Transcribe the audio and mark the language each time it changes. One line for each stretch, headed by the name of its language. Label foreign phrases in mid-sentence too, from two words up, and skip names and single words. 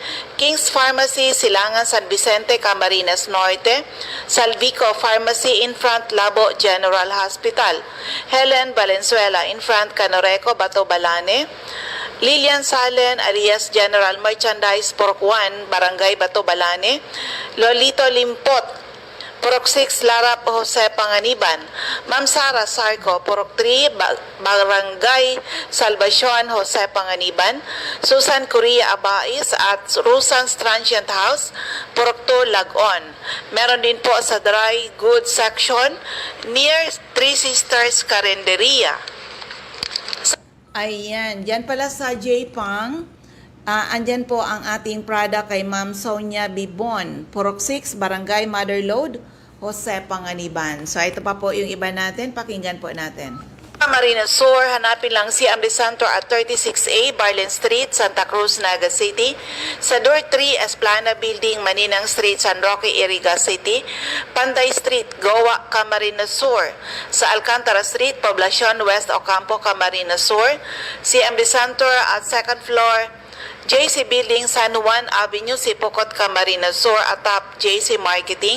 Filipino: King's Pharmacy, Silangan, San Vicente, Camarines Norte, Salvico Pharmacy,
English: in front
Filipino: Labo General Hospital, Helen Valenzuela,
English: in front
Filipino: Canoreco, Bato Balane, Lilian Salen, alias General Merchandise, Purok 1, Barangay Bato Balane, Lolito Limpot, Purok 6, Larap, Jose Panganiban. Ma'am Sara Sarco, Purok 3, Barangay Salvacion, Jose Panganiban. Susan Correa Abais at Rusan's Transient House, Purok 2, Lagon. Meron din po sa Dry Goods Section near Three Sisters Carinderia. Ayan, dyan pala sa J-Pang. Andyan po ang ating product kay Ma'am Sonia Bibon. Purok 6, Barangay Motherlode, Jose Panganiban. So ito pa po yung iba natin. Pakinggan po natin. Camarines Sur, hanapin lang si Amri Santor at 36A Barlin Street, Santa Cruz, Naga City. Sa Door 3, Esplana Building, Maninang Street, San Roque, Iriga City. Panday Street, Goa, Camarines Sur. Sa Alcantara Street, Poblacion West, Ocampo, Camarines Sur. Si Amri Santor at
English: second floor,
Filipino: JC Building, San Juan Avenue, Sipocot, Camarines Sur, atap JC Marketing.